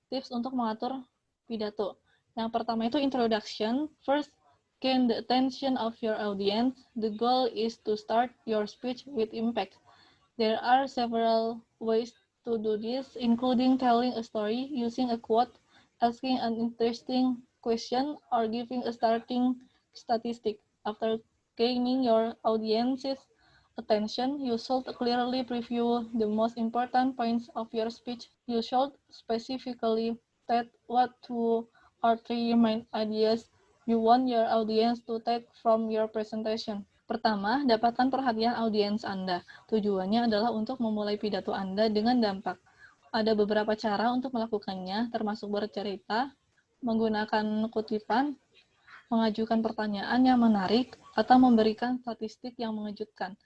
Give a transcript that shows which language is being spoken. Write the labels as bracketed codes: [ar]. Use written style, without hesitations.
[id] Tips untuk mengatur pidato. Yang pertama itu introduction. [en] First, gain the attention of your audience. The goal is to start your speech with impact. There are several ways to do this, including telling a story, using a quote, asking an interesting question, or giving a starting statistic. After gaining your audience's attention, you should clearly preview the most important points of your speech. You should specifically state what 2 or 3 main ideas you want your audience to take from your presentation. [id] Pertama, dapatkan perhatian audiens Anda. Tujuannya adalah untuk memulai pidato Anda dengan dampak. Ada beberapa cara untuk melakukannya, termasuk bercerita, menggunakan kutipan, mengajukan pertanyaan yang menarik, atau memberikan statistik yang mengejutkan.